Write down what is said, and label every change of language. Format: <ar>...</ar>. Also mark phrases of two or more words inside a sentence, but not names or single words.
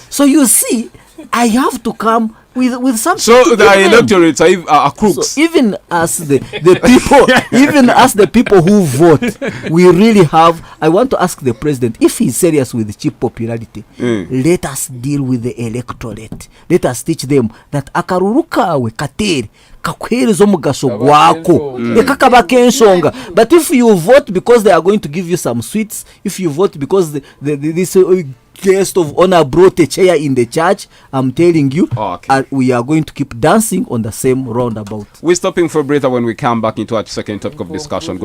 <en>So you see, I have to come with something. So to the give them. electorates are crooks. So even as the people, even as the people who vote, we really have. I want to ask the president if he's serious with cheap popularity. Let us deal with the electorate. Let us teach them that</en> <nyn>akaruru kawe kateri kakuhereza omugasho gwako ekakaba kensonga.</nyn> <en>But if you vote because they are going to give you some sweets, if you vote because this guest of honor brought a chair in the church, I'm telling you, we are going to keep dancing on the same roundabout. We're stopping for a breather. When we come back into our second topic of discussion.</en>